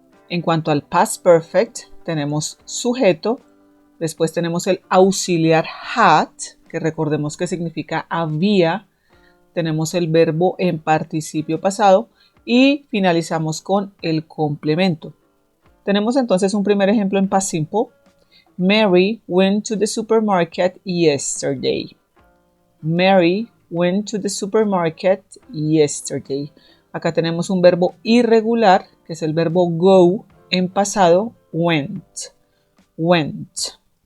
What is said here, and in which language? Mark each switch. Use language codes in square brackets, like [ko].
[es] En cuanto al Past Perfect, tenemos sujeto, después tenemos el auxiliar had, que recordemos que significa había, tenemos el verbo en participio pasado y finalizamos con el complemento. Tenemos entonces un primer ejemplo en Past Simple. [en] Mary went to the supermarket yesterday. Mary went to the supermarket yesterday. [es] Acá tenemos un verbo irregular, que es el verbo go, en pasado, went. Went.